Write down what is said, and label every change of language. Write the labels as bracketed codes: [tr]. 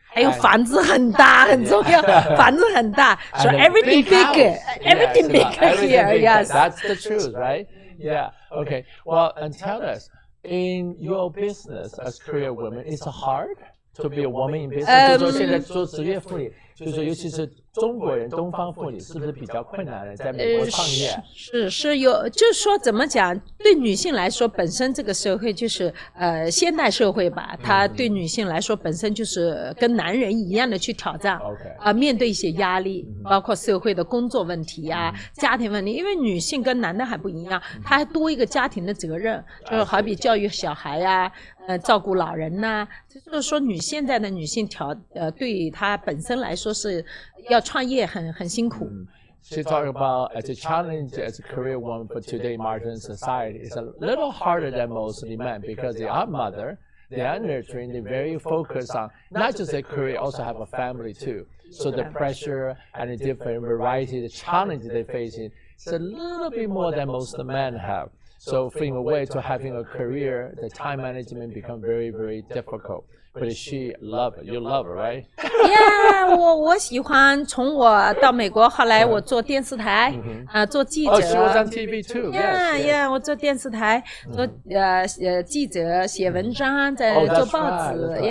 [zh] 还有房子很大，很重要。房子很大， [en] so everything big, everything big here. Yes, that's the truth, right? Yeah. Okay. Well, and tell us, in your business as career woman, is it hard to be a woman in business？ [zh] 就是说现在做职业妇女，就是说尤其是中国人、东方妇女，是不是比较困难的在美国创业？是有，就是说怎么讲？对女性来说，本身这个社会就是现代社会吧，它对女性来说本身就是跟男人一样的去挑战，面对一些压力，包括社会的工作问题啊、家庭问题，因为女性跟男的还不一样，她还多一个家庭的责任，就是好比教育小孩呀、照顾老人呐、就是说现在的女性对她本身来说是要创业很辛苦。 [en] She talked about as a challenge as a career woman for today modern society. It's a little harder than most men because they are mother, they are nurturing, they're very focused on not just a career, also have a family too. So the pressure and the different variety, the challenge they're facing, it's a little bit more than most men have. So from a way to having a career, the time management become very, very difficult. But she love it. You love it, right? [zh] Yeah, 我喜欢。从我到美国，后来我做電視台，做記者。 [en] Oh, she was on TV too. [zh] Yeah, 我做電視台，做記者，寫文章，在做報紙。